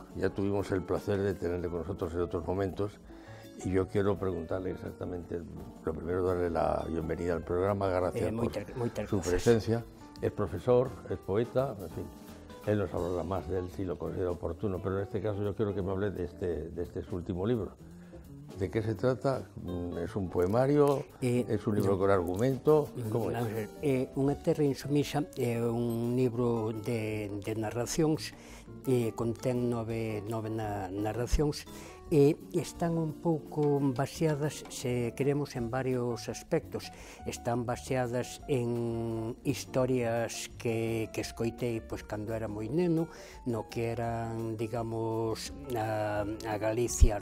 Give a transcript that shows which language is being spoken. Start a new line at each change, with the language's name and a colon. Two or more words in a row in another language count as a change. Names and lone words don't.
Spanish: Ya tuvimos el placer de tenerle con nosotros en otros momentos y yo quiero preguntarle exactamente, lo primero darle la bienvenida al programa, gracias por su presencia. Es profesor, es poeta, en fin. Él nos hablará más de él si lo considera oportuno, pero en este caso yo quiero que me hable de este su último libro. ¿De qué se trata? ¿Es un poemario? ¿Es un libro con argumento? ¿Cómo es?
Galician: Unha terra insumisa é un libro de narracións, contén nove narracións, e están un pouco baseadas, se queremos, en varios aspectos. Están baseadas en historias que escoitei cando era moi neno, no que eran, digamos, a Galicia